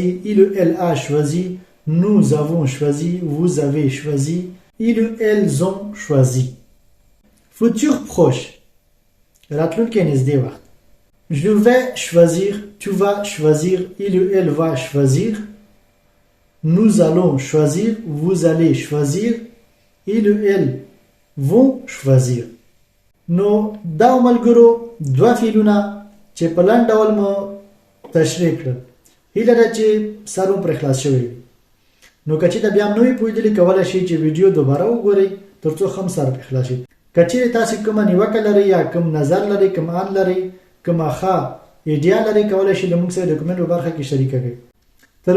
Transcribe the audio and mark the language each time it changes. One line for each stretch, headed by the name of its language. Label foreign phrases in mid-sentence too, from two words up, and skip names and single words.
French: Il ou elle a choisi. Nous avons choisi. Vous avez choisi. Ils ou elles ont choisi. Futur proche.
Pashto: راتلونکی نږدې وخت.
French: Je vais choisir. Tu vas choisir. Il ou elle va choisir. Nous allons choisir. Vous allez choisir. Il ou elles vont choisir.
Pashto: نو دا ملګرو دوه فعلونه چې په لاندې ډول مو تشریح کړل. هیله ده چې سر مو پرې خلاص شوی وي. نو که چېرته بیا هم نه وي پوهېدلي کولی شئ چې ویډیو دوباره وګورئ تر څو ښه سر پرې خلاص شي. که چېرې تاسې کومه نیوکه لرئ یا کوم نظر لرئ، کوم آن لرئ، کومه ښه ایډیا لرئ، کولی شئ له موږ سره د کومنټ په برخه کې شریکه کړئ.